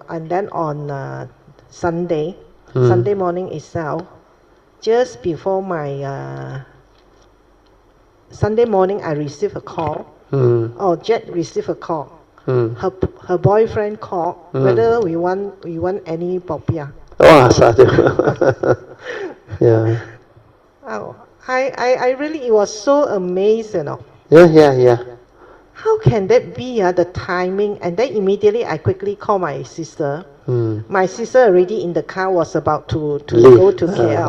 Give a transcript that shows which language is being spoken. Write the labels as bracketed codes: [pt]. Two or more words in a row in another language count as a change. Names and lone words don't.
[en] And then on Sunday morning itself, just before my Sunday morning, I received a call. Jet received a call. Her boyfriend called whether we want any popiah. Oh, sadhu. Yeah. Oh, I really, it was so amazed, you know. Yeah. How can that be, the timing? And then immediately I quickly called my sister. My sister already in the car was about to go to KL.